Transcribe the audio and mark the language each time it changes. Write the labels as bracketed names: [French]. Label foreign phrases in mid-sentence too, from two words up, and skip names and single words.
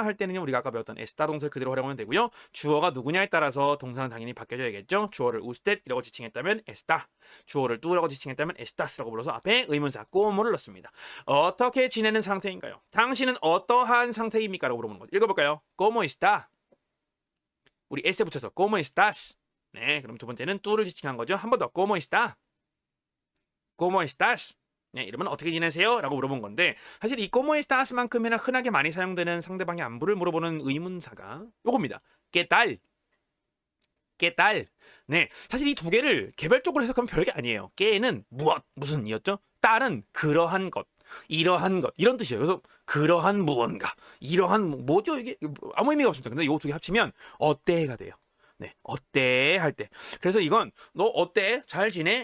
[Korean] 할 때는요, 우리가 아까 배웠던 에스타 동사를 그대로 활용하면 되고요. 주어가 누구냐에 따라서 동사는 당연히 바뀌어줘야겠죠. 주어를 usted 이라고 지칭했다면 에스타, 주어를 tú라고 지칭했다면 에스타스라고 불러서 앞에 의문사 꼬모를 넣습니다. 어떻게 지내는 상태인가요? 당신은 어떠한 상태입니까? 라고 물어보는 거죠. 읽어볼까요? [Spanish] ¿Cómo está? [Korean] 우리 s 붙여서 [Spanish] ¿Cómo estás? [Korean] 네, 그럼 두 번째는 tú를 지칭한 거죠. 한 번 더 [Spanish] ¿Cómo está? ¿Cómo estás? [Korean] 네, 이러면 어떻게 지내세요? 라고 물어본 건데 사실 이 [Spanish] ¿Cómo estás [Korean] 만큼이나 흔하게 많이 사용되는 상대방의 안부를 물어보는 의문사가 요겁니다. [Spanish] ¿Qué tal? ¿Qué tal? [Korean] 네, 사실 이 두 개를 개별적으로 해석하면 별게 아니에요. 깨는 무엇, 무슨이었죠? 딸은 그러한 것, 이러한 것 이런 뜻이에요. 그래서 그러한 무언가, 이러한 뭐죠 이게 아무 의미가 없습니다. 근데 이 두 개 합치면 어때가 돼요. 네, 어때 할 때. 그래서 이건 너 어때? 잘 지내?